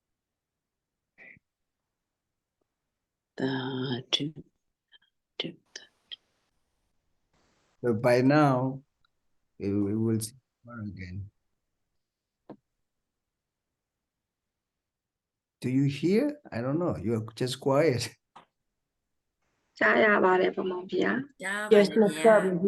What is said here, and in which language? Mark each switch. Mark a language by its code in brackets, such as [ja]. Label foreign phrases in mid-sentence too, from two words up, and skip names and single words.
[en] So by now, we will see tomorrow again. Do you hear? I don't know. You're just quiet. [my] ကြားရပါတယ်ဗမောင်ဗျာ [en] Yes, no problem.